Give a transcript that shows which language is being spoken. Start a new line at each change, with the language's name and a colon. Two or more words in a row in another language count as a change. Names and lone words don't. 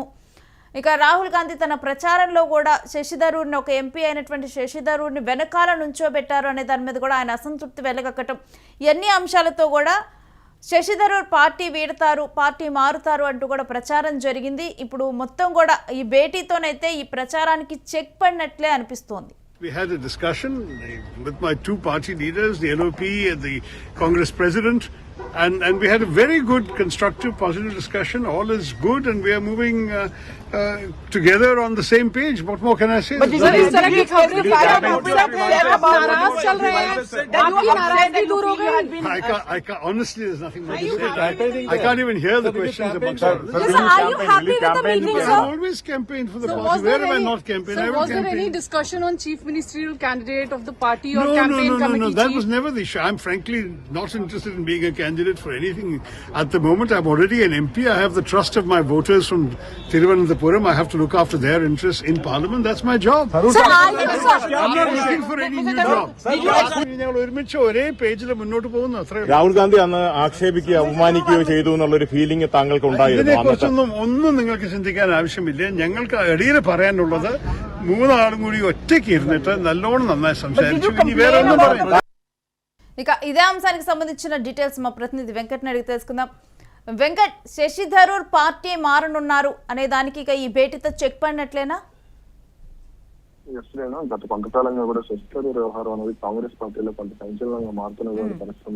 Telugu: ఇక రాహుల్ గాంధీ తన ప్రచారంలో కూడా శశి థరూర్ని ఒక ఎంపీ అయినటువంటి శశి థరూర్ని వెనకాల నుంచోబెట్టారు అనే దాని మీద కూడా ఆయన అసంతృప్తి వెలగక్కటం, ఎన్ని అంశాలతో కూడా శశి థరూర్ పార్టీ వీడతారు, పార్టీ మారుతారు అంటూ కూడా ప్రచారం జరిగింది. ఇప్పుడు మొత్తం కూడా ఈ భేటీతోనైతే ఈ ప్రచారానికి చెక్ పడినట్లే అనిపిస్తోంది.
English: We had a discussion with my two party leaders, the LOP and the Congress president, and we had a very good, constructive, positive discussion. All is good and we are moving together on the same page. What more can I say?
Hindi: But इस तरह की खबरें नाराज चल रहे हैं, आपकी नाराजगी दूर हो गई?
English: I can't, honestly, there's nothing more to say. I can't even hear the questions amongst others. Are you happy with the meeting, I sir? always campaigned for the party. Where have I not campaigned? So I will was there campaign. any discussion on chief ministerial candidate of the party or No, campaign committee that chief? was never the issue. I'm frankly not interested in being a candidate for anything at the moment. I'm already an MP. I have the trust of my voters from Thiruvananthapuram. I have to look after their interests in Parliament. That's my job. Sir, are you I'm not looking for any new job.
Malayalam: ഞങ്ങൾ ഒരുമിച്ച് ഒരേ പേജിൽ മുന്നോട്ട് പോകുന്നു. അത്ര രാഹുൽ ഗാന്ധി അന്ന് ആക്ഷേപിക്കുകയോ അപമാനിക്കുകയോ ചെയ്തു എന്നുള്ളൊരു ഫീലിംഗ് താങ്കൾക്ക് ഉണ്ടായിരുന്നു? ഇതിനെക്കുറിച്ചൊന്നും നിങ്ങൾക്ക് ചിന്തിക്കാൻ ആവശ്യമില്ല. ഞങ്ങൾക്ക് ഇടയിൽ പറയാനുള്ളത് മൂന്നാളും കൂടി ഒറ്റയ്ക്ക് ഇരുന്നിട്ട് നല്ലോണം നന്നായി സംസാരിച്ചു. ఇని వేరే ഒന്നും പറയാം.
Telugu: ఇక ఇదే అంశానికి సంబంధించిన డీటెయిల్స్ మా ప్రతినిధి వెంకట్ని అడిగి తెలుసుకుందాం. వెంకట్, శశి థరూర్ పార్టీ మారనున్నారు అనే దానికి ఇక ఈ భేటీతో చెక్ పడినట్లేనా? గత కొంతకాలంగా కూడా శశి థరూర్ వ్యవహారం అనేది కాంగ్రెస్ పార్టీలో కొంత సంచలనంగా మారుతున్నటువంటి పరిస్థితి.